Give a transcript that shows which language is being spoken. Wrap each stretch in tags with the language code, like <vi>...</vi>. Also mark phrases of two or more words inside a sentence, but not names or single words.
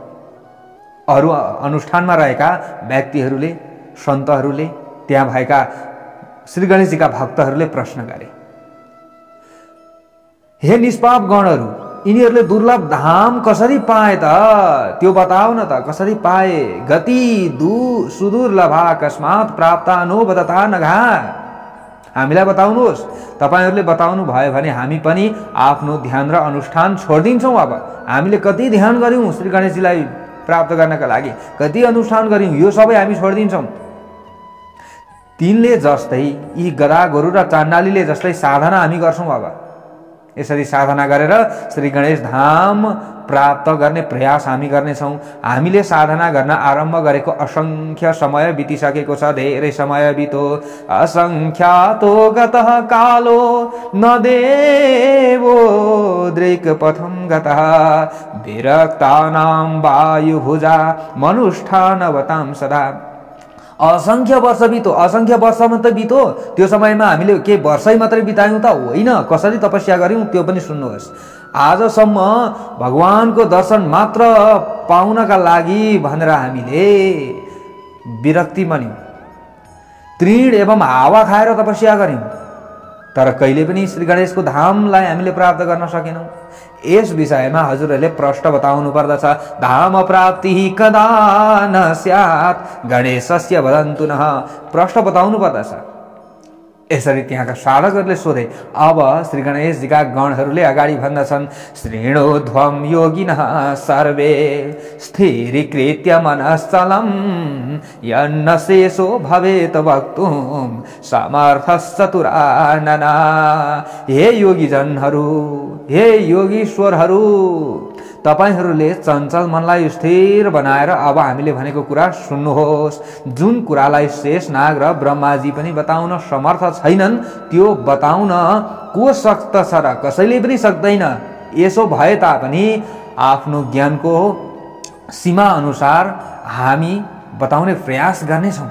<ne>अरू अनुष्ठानमा रहेका व्यक्तिहरूले, सन्तहरूले, त्यहाँ भएका श्री गणेशजीका भक्तहरूले प्रश्न गरे, हे निष्पाप गणहरू, यिनीहरूले दुर्लभ धाम कसरी पाए त, त्यो बताउ न त, कसरी पाए?</ne> <sa>गति सुदुर्लभा अकस्मात् प्राप्ता नोबदता नघा,</sa> <ne>हामीलाई बताउनुहोस्। तपाईहरूले बताउनु भयो भने हामी पनि आफ्नो ध्यान र अनुष्ठान छोडिदिन्छौँ। अब हामीले कति ध्यान गर्यौँ श्री गणेशजीलाई प्राप्त गर्नका लागि, कति अनुष्ठान गर्यौँ, यो सबै हामी छोडिदिन्छौँ। तिनले जस्तै, यी गधा गोरु र चाण्डालीले जस्तै साधना हामी गर्छौँ। अब यसरी साधना गरेर श्री गणेश धाम प्राप्त गर्ने प्रयास हामी गर्नेछौँ। हामीले साधना गर्न आरम्भ गरेको असंख्य समय बितिसकेको छ, धेरै समय बितो।</ne> <sa>असंख्यातो गतः कालो न देवो दृक् पथं गतः, विरक्तानां वायुभुजा मनुष्ठानवतां सदा।</sa> <ne>असंख्य वर्ष बितो, असंख्य वर्ष मात्रै बितो। त्यो समयमा हामीले के वर्षै मात्रै बितायौँ त होइन, कसरी तपस्या गर्यौँ त्यो पनि सुन्नुहोस्। आजसम्म भगवानको दर्शन मात्र पाउनका लागि भनेर हामीले विरक्ति मान्यौँ, तृण एवं हावा खाएर तपस्या गर्यौँ, तर कहिले पनि श्री गणेशको धामलाई हामीले प्राप्त गर्न सकेनौँ। यस विषयमा हजुरहरूले प्रश्न बताउनु पर्दछ।</ne> <sa>धाम प्राप्ति कदा न स्यात् गणेशस्य वदन्तु नः,</sa> <ne>प्रश्न बताउनु पर्दछ। यसरी त्यहाँका साधकहरूले सोधे। अब श्री गणेशजीका गणहरूले अगाडि भन्दछन्,</ne> <sa>श्रीणोध्वं योगिनः सर्वे स्थिरीकृत्य मनश्चलं, यन्न शेषो भवेत वक्तुं समर्थश्चतुरानना।</sa> <ne>हे योगीजनहरू, हे योगीश्वरहरू, तपाईहरूले चञ्चल मनलाई स्थिर बनाएर अब हामीले भनेको कुरा सुन्नुहोस्। जुन कुरालाई शेषनाग र ब्रह्माजी पनि बताउन समर्थ छैनन्, त्यो बताउन को सक्दछ र? कसैले पनि सक्दैन। यसो भए तापनि आफ्नो ज्ञानको सीमा अनुसार हामी बताउने प्रयास गर्नेछौँ।</ne>